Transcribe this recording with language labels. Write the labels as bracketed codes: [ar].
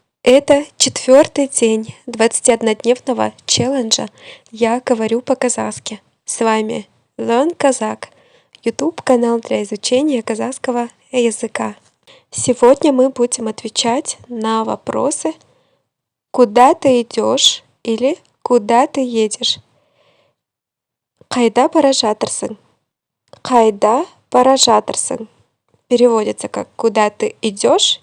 [ru] Это 4-й день 21-дневного челленджа «Я говорю по-казахски». С вами Learn Kazakh, YouTube-канал для изучения казахского языка. Сегодня мы будем отвечать на вопросы «Куда ты идешь?» или «Куда ты едешь?» [kk] Қайда бара жатырсың? Қайда бара жатырсың? [ru] Переводится как «Куда ты идешь?»